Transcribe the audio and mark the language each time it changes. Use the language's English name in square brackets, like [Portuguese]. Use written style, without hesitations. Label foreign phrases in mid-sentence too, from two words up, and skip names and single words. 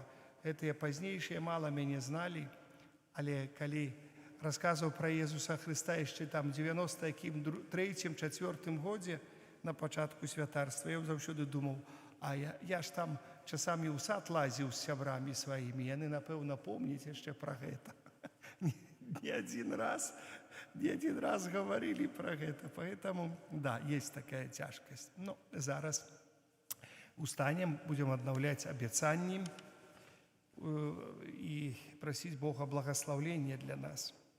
[Belarusian] Гэтыя пазнейшыя мала мяне зналі, але калі расказваў пра Езуса Хрыста яшчэ там 93-4 годзе на пачатку святарства, я заўсёды думаў, а я ж там часамі ў сад лазіў з сябрамі сваімі, яны, напэўна, помняць яшчэ пра гэта. [Russian] Не один раз говорили про это, поэтому, да, есть такая тяжкость. Но зараз устанем, будем обновлять обещания и просить Бога благословения для нас.